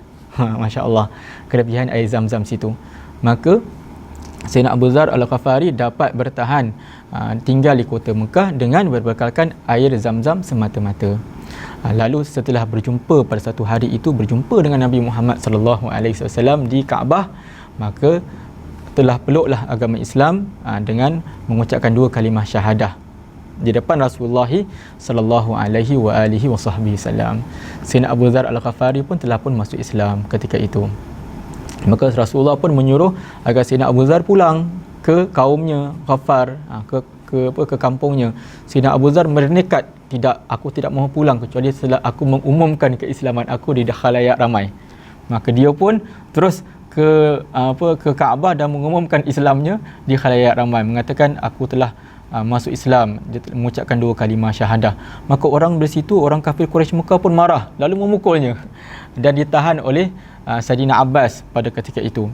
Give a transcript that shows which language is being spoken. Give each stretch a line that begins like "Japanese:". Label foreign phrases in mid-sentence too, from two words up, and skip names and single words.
Arabic: ما شاء الله,
Malay: kelebihan air Zamzam situ. Maka Sayyidina Abu Dzar Al-Ghaffari dapat bertahan tinggal di kota Mekah dengan berbekalkan air Zamzam semata-mata. Lalu setelah berjumpa pada satu hari itu, berjumpa dengan Nabi Muhammad
Arabic: صلى الله عليه وسلم
Malay: di Kaabah, maka telah peluklah agama Islam dengan mengucapkan dua kalimah syahadah di depan Rasulullah
Arabic: صلى الله عليه وسلم.
Malay: Sayyidina Abu Dzar Al-Ghaffari pun telah masuk Islam ketika itu. Maka Rasulullah pun menyuruh agar Sayyidina Abu Dzar pulang ke kaumnya Ghaffar, ke kampungnya. Sayyidina Abu Dzar bernekat, aku tidak mahu pulang kecuali setelah aku mengumumkan keislaman aku di khalayak ramai. Maka dia pun terus ke Kaabah dan mengumumkan Islamnya di khalayak ramai, mengatakan aku telah masuk Islam. Dia mengucapkan dua kalimah syahadah. Maka orang di situ, orang kafir Quraisy Mekah pun marah lalu memukulnya dan ditahan oleh Saidina Abbas pada ketika itu.